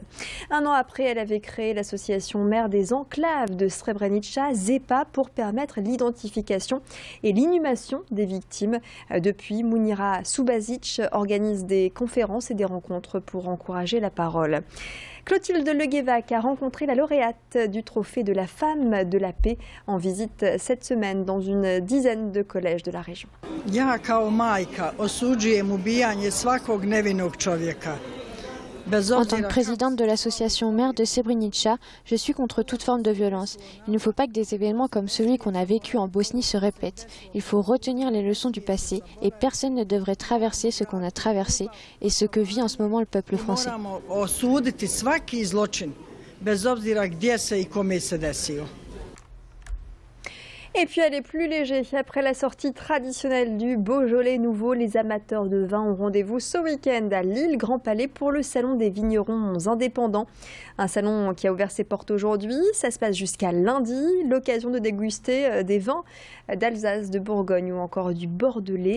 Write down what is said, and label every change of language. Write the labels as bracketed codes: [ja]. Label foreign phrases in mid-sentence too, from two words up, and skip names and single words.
[fr] Un an après, elle avait créé l'association Mères des Enclaves de Srebrenica, ZEPA, pour permettre l'identification et l'inhumation des victimes. Depuis, Munira Subasic organise des conférences et des rencontres pour encourager la parole. Clotilde Leguévac a rencontré la lauréate du trophée de la femme de la paix en visite cette semaine dans une dizaine de collèges de la région. [bs] Ja kao majka osuđujem ubijanje svakog nevinog čovjeka. [fr] En tant que présidente de l'association Mères de Srebrenica, je suis contre toute forme de violence. Il ne faut pas que des événements comme celui qu'on a vécu en Bosnie se répètent. Il faut retenir les leçons du passé et personne ne devrait traverser ce qu'on a traversé et ce que vit en ce moment le peuple français. [bs] Moramo osuditi svaki zločin, bez obzira gdje se I kome se desio. [fr] Et puis elle est plus léger. Après la sortie traditionnelle du Beaujolais nouveau, les amateurs de vin ont rendez-vous ce week-end à Lille Grand Palais pour le salon des vignerons indépendants. Un salon qui a ouvert ses portes aujourd'hui. Ça se passe jusqu'à lundi. L'occasion de déguster des vins d'Alsace, de Bourgogne ou encore du Bordelais.